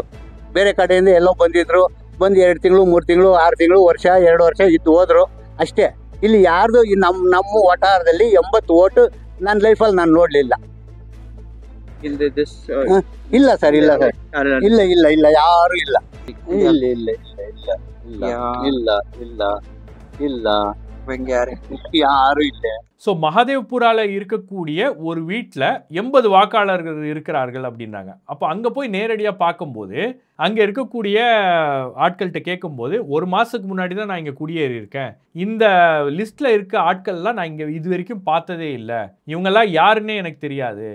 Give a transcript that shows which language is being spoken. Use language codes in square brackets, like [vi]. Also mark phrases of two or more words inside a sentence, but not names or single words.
[kn] ಬೇರೆ ಕಡೆಯಿಂದ ಎಲ್ಲೋ ಬಂದಿದ್ರು, ಬಂದು 2 ತಿಂಗಳು 3 ತಿಂಗಳು 6 ತಿಂಗಳು ವರ್ಷ 2 ವರ್ಷ ಇದ್ದು ಹೋದ್ರು ಅಷ್ಟೇ. ಇಲ್ಲಿ ಯಾರ್ದು ನಮ್ಮ ವಟಾರದಲ್ಲಿ 80 ಓಟು ನನ್ನ ಲೈಫಲ್ಲಿ ನಾನು ನೋಡಲಿಲ್ಲ. ಇಲ್ಲ ಸರ್, ಇಲ್ಲ ಸರ್, ಇಲ್ಲ ಇಲ್ಲ ಇಲ್ಲ ಯಾರು ಇಲ್ಲ, ಇಲ್ಲ ಇಲ್ಲ ಇಲ್ಲ ಇಲ್ಲ ಇಲ್ಲ ಇಲ್ಲ ಇಲ್ಲ [ta] யாரும் இல்லை. ஸோ மகாதேவ்புரால இருக்கக்கூடிய ஒரு வீட்டில் 80 வாக்காளர்கள் இருக்கிறார்கள் அப்படின்னாங்க. அப்போ அங்கே போய் நேரடியாக பார்க்கும்போது அங்கே இருக்கக்கூடிய ஆட்கள்கிட்ட கேட்கும்போது, 1 மாதத்துக்கு முன்னாடி தான் நான் இங்கே குடியேறி இருக்கேன், இந்த லிஸ்ட்டில் இருக்க ஆட்கள்லாம் நான் இங்கே இது வரைக்கும் பார்த்ததே இல்லை, இவங்கெல்லாம் யாருன்னே எனக்கு தெரியாது.